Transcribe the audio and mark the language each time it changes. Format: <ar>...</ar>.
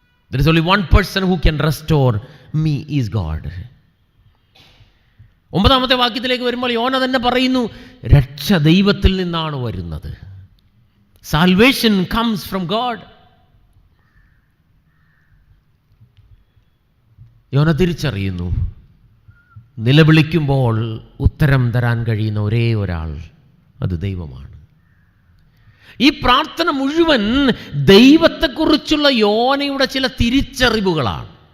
<en>There is only one person who can restore me is God.</en> <ml>9-ാമത്തെ വാക്യത്തിലേക്ക് വരുമ്പോൾ യോന തന്നെ പറയുന്നു, രക്ഷ ദൈവത്തിൽ നിന്നാണ് വരുന്നത്.</ml> <en>Salvation comes from God.</en> <ml>യോന തിരിച്ചറിയുന്നു, നിലവിളിക്കുമ്പോൾ ഉത്തരം തരാൻ കഴിയുന്ന ഒരേ ഒരാൾ അത് ദൈവമാണ്. ഈ പ്രാർത്ഥന മുഴുവൻ ദൈവത്തെക്കുറിച്ചുള്ള യോനയുടെ ചില തിരിച്ചറിവുകളാണ്.</ml>